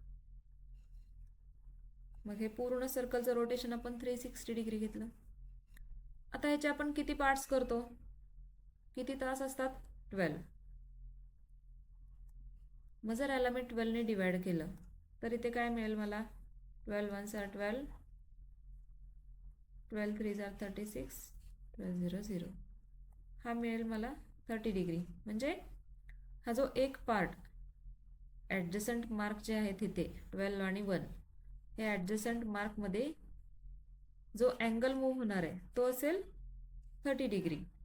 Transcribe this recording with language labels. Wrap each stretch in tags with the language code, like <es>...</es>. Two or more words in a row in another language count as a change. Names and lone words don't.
<mr>मग हे पूर्ण सर्कलचं रोटेशन आपण 360 डिग्री घेतलं. आता ह्याचे आपण किती पार्ट्स करतो? किती तास असतात? 12. मग जर याला मी 12ने डिवाइड केलं तर इथे काय मिळेल मला?</mr> <en>12 1s are 12, 12 3s are 36, 12 0 0.</en> <mr>हा मिळेल मला 30 डिग्री. म्हणजे हा जो एक पार्ट</mr> <en>adjacent mark</en> <mr>जे आहेत इथे 12 आणि 1, हे ॲडजसंट मार्कमध्ये जो</mr> <en>angle move</en> <mr>होणार आहे तो असेल 30 डिग्री.</mr>